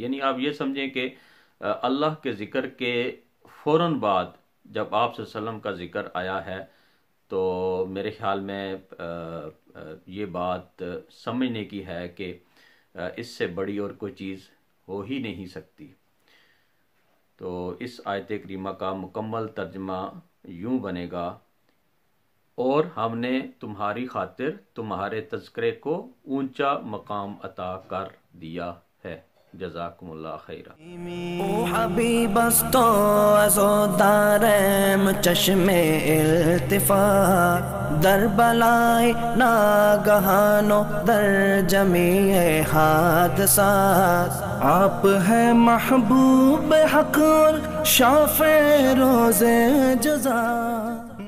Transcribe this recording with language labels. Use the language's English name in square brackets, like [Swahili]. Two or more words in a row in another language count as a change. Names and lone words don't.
[Urdu] یعنی آپ یہ سمجھیں کہ اللہ کے ذکر کے فوراً بعد جب آپ [Arabic] صلی اللہ علیہ وسلم [Urdu] کا ذکر آیا ہے تو میرے خیال میں یہ بات سمجھنے کی ہے کہ اس سے بڑی اور کوئی چیز ہو ہی نہیں سکتی۔ تو اس آیت کریمہ کا مکمل ترجمہ یوں بنے گا، اور ہم نے تمہاری خاطر تمہارے تذکرے کو اونچا مقام عطا کر دیا ہے۔ [Arabic] جزاکم اللہ خیرہ۔ [Persian] او حبیب است و عزادارم چشم التفات، در بلای ناگہان و در جمیع حادثات، [Urdu] آپ ہیں محبوب حق اور شافع روز جزا۔